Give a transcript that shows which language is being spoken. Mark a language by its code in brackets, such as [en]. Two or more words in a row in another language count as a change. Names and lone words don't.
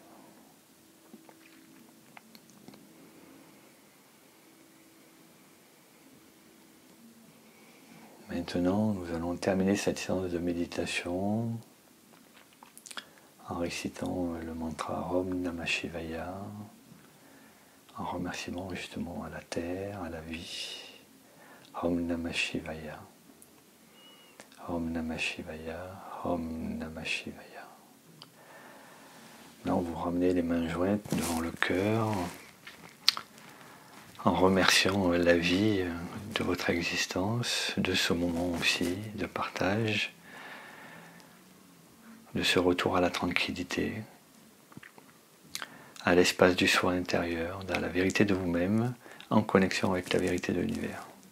[fr] Maintenant, nous allons terminer cette séance de méditation en récitant le mantra [sa] Om Namah Shivaya, [fr] en remerciement justement à la terre, à la vie. [sa] Om Namah Shivaya, Om Namah Shivaya, Om Namah Shivaya. [fr] Là, vous ramenez les mains jointes devant le cœur, en remerciant la vie de votre existence, de ce moment aussi de partage, de ce retour à la tranquillité, à l'espace du soi intérieur, à la vérité de vous-même, en connexion avec la vérité de l'univers.